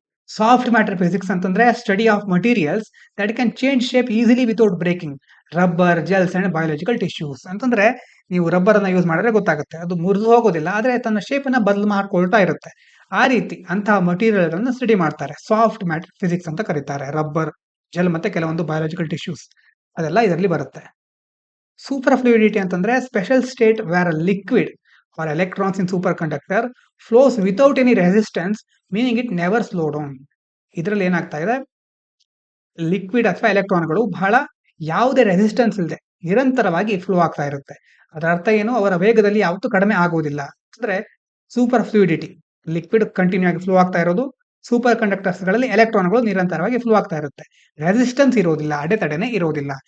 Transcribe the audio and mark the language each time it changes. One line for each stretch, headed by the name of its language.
English: soft matter physics
Kannada: ಅಂತಂದ್ರೆ
English: Study of materials that can change shape easily without breaking, rubber, gels and biological tissues.
Kannada: ಅಂತಂದ್ರೆ ನೀವು rubber ಅನ್ನ use ಮಾಡಿದ್ರೆ ಗೊತ್ತಾಗುತ್ತೆ, ಅದು ಮುರಿದು ಹೋಗೋದಿಲ್ಲ, ಆದ್ರೆ ತನ್ನ ಶೇಪ್ ಅನ್ನ ಬದಲು ಮಾಡ್ಕೊಳ್ತಾ ಇರುತ್ತೆ. ಆ ರೀತಿ ಅಂತಹ ಮಟೀರಿಯಲ್ ಗಳನ್ನ ಸ್ಟಡಿ ಮಾಡ್ತಾರೆ, ಸಾಫ್ಟ್ ಮ್ಯಾಟರ್ ಫಿಸಿಕ್ಸ್ ಅಂತ ಕರೀತಾರೆ. ರಬ್ಬರ್, ಜೆಲ್ ಮತ್ತೆ ಕೆಲವೊಂದು ಬಯೋಲಾಜಿಕಲ್ ಟಿಶ್ಯೂಸ್ ಅದೆಲ್ಲ ಇದರಲ್ಲಿ ಬರುತ್ತೆ.
English: superfluidity
Kannada: ಅಂತಂದ್ರೆ
English: Special state where liquid or electrons in superconductor flows without any resistance, meaning it never slow down.
Kannada: ಇದರಲ್ಲಿ ಏನಾಗ್ತಾ ಇದೆ, ಲಿಕ್ವಿಡ್ ಅಥವಾ ಎಲೆಕ್ಟ್ರಾನ್ಗಳು ಬಹಳ ಯಾವುದೇ ರೆಸಿಸ್ಟೆನ್ಸ್ ಇಲ್ಲದೆ ನಿರಂತರವಾಗಿ ಫ್ಲೋ ಆಗ್ತಾ ಇರುತ್ತೆ. ಅದರ ಅರ್ಥ ಏನು? ಅವರ ವೇಗದಲ್ಲಿ ಯಾವತ್ತೂ ಕಡಿಮೆ ಆಗುವುದಿಲ್ಲ. ಅಂದ್ರೆ ಸೂಪರ್ ಫ್ಲೂಯಿಡಿಟಿ, ಲಿಕ್ವಿಡ್ ಕಂಟಿನ್ಯೂ ಆಗಿ ಫ್ಲೋ ಆಗ್ತಾ ಇರೋದು. ಸೂಪರ್ ಕಂಡಕ್ಟರ್ಸ್ ಗಳಲ್ಲಿ ಎಲೆಕ್ಟ್ರಾನ್ಗಳು ನಿರಂತರವಾಗಿ ಫ್ಲೋ ಆಗ್ತಾ ಇರುತ್ತೆ. ರೆಸಿಸ್ಟೆನ್ಸ್ ಇರೋದಿಲ್ಲ, ಅಡೆತಡೆನೆ ಇರೋದಿಲ್ಲ.